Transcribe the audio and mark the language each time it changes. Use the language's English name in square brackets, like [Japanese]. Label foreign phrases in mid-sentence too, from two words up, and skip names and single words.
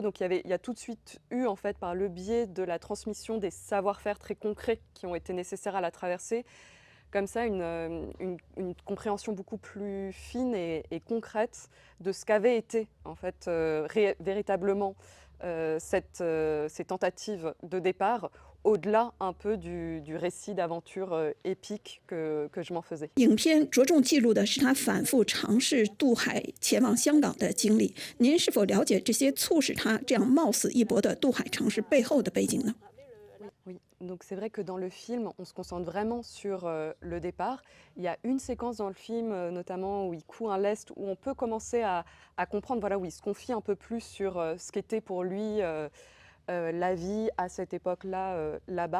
[French] Donc il y a tout de suite eu en fait par le biais de la transmission des savoir-faire très concrets qui ont été nécessaires à la traversée, comme ça une compréhension beaucoup plus fine et concrète de ce qu'avait été en fait véritablement ces tentatives de départ, au-delà un peu du récit d'aventure épique que je m'en faisais. [Chinese] 影片着重记录的是他反复尝试渡海前往香港的经历。您是否了解这些促使他这样冒死一搏的渡海城市背后的背景呢？ [French] Oui, donc c'est vrai que dans le film, on se concentre vraiment sur le départ. Il y a une séquence dans le film, notamment où il coud un lest, où on peut commencer à comprendre, voilà, où il se confie un peu plus sur ce qu'était pour lui la vie à cette époque-là, là-bas.